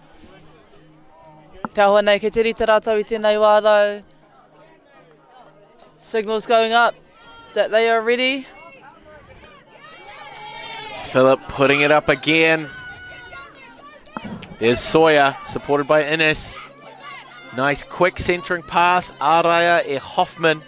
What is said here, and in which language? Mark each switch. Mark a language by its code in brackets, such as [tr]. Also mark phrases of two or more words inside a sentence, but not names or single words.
[mi] Te ahoa nei, ke te rita rātou I tēnei wā though. [en] Signals going up that they are ready. Phillip putting it up again. There's Sawyer, supported by Innes. Nice quick centering pass, Araya e Hoffman.